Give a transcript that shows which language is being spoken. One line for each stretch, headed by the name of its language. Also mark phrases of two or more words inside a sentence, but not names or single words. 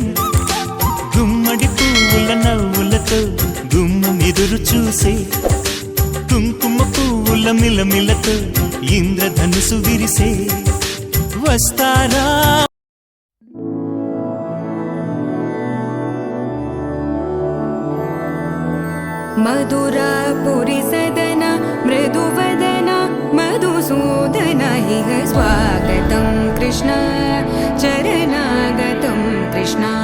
Telugu: గుమ్మడి పువ్వుల నవ్వులతో గుమ్మం ఎదురు చూసే, కుంకుమ పువ్వుల మిలమిలతో ఇంద్రధనుసు విరిసే. వస్తారా
Sanskrit: मधुरापुरी सदन मृदुवदन मधुसूदन इह स्वागतं कृष्ण चरणागतं कृष्ण.